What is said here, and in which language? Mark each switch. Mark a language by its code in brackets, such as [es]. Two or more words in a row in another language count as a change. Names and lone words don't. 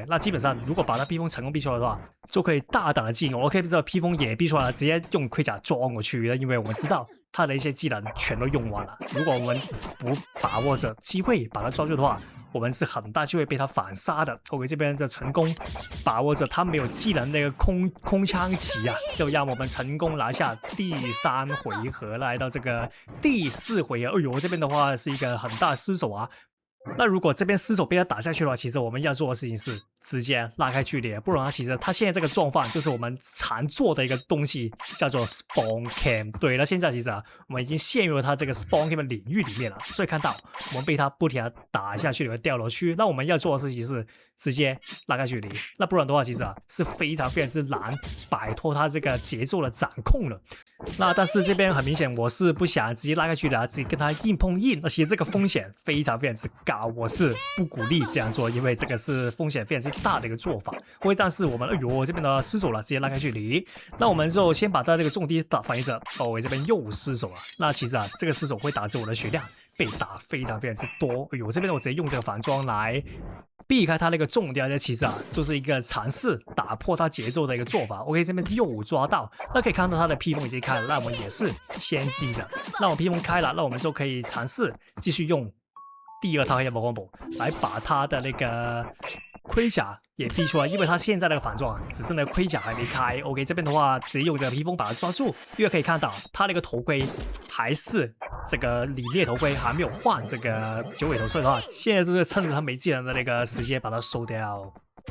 [zh] 那基本上如果把他披風成功逼出來的話，就可以大膽的進攻。OK， 这個披風也逼出來了，直接用盔甲裝過去，因為我們知道他的一些技能全都用完了。如果我們不把握着機會把他抓住的話，我們是很大機會被他反殺的。OK， 這邊的成功把握着他沒有技能那個空槍騎啊，就讓我們成功拿下第3回合，來到這個第4回合。哎呦，這邊的話是一個很大的失手啊。那如果這邊失手被他打下去的話，其實我們要做的事情是直接拉開距離，不然其實他現在這個狀況就是我們常做的一個東西，叫做 [en] spawn camp。 [zh] 對了，現在其實我們已經陷入了他這個 [en] spawn camp [zh] 的領域裡面了，所以看到我們被他不停的打下去，掉落區。那我們要做的事情是直接拉開距離，那不然的話其實是非常之難擺脫他這個節奏的掌控了。那但是這邊很明顯我是不想直接拉開距離，直接跟他硬碰硬，而且這個風險非常之高，我是不鼓勵這樣做，因為這個是風險非常之大的一個做法。但是我們這邊的失手了，直接拉開距離，那我們就先把他這個重擊打反應者。我這邊又失手了，那其實這個失手會導致我的血量被打非常之多。這邊我直接用這個反裝來避開他那個重雕，其實就是一個嘗試打破他節奏的一個做法。OK，這邊又抓到，那可以看到他的披風已經開了，那我們也是先記着，那我披風開了，那我們就可以嘗試繼續用第2套黑魔combo來把他的那個盔甲也逼出來，因為他現在那個反裝只是那個盔甲還沒開。OK， 這邊的話直接用這個披風把它抓住，因為可以看到他那個頭盔還是這個凛冽頭盔，還沒有換這個九尾頭，所以的話現在就是趁着他沒技能的那個時間把它收掉。